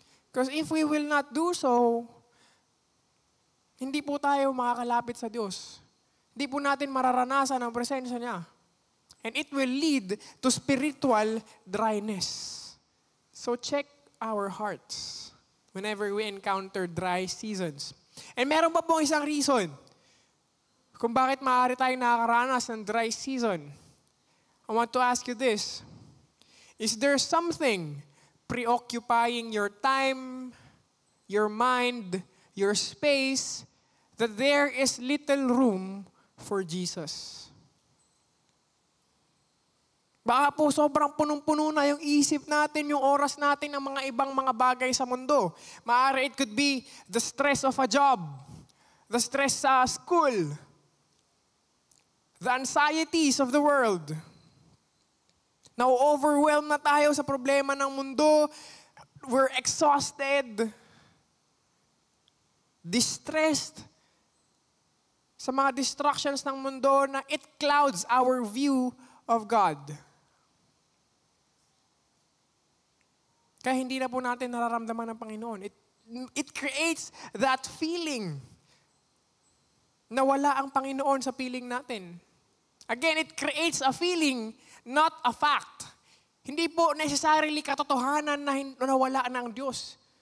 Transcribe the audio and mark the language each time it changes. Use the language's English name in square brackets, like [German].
[English] Because if we will not do so, [Filipino] hindi po tayo makakalapit sa Diyos. Hindi po natin mararanasan ang presensya niya. [English] And it will lead to spiritual dryness. So check our hearts whenever we encounter dry seasons. [Filipino] And meron pa pong isang reason kung bakit maaari tayong nakakaranas ng dry season. [English] I want to ask you this. Is there something preoccupying your time, your mind, your space, that there is little room for Jesus? [Filipino] Baka po sobrang punong-puno na yung isip natin, yung oras natin ng mga ibang mga bagay sa mundo. [English] Maaari it could be the stress of a job, the stress sa school, the anxieties of the world. [Filipino] Na-overwhelm na tayo sa problema ng mundo. [English] We're exhausted, distressed sa mga distractions [Filipino] ng mundo na [English] it clouds our view of God. [Filipino] Kaya hindi na po natin nararamdaman ng Panginoon. [English] It creates that feeling [Filipino] na wala ang Panginoon sa feeling natin. [English] Again, it creates a feeling, not a fact. [Filipino] Hindi po necessarily katotohanan na wala na ang Diyos.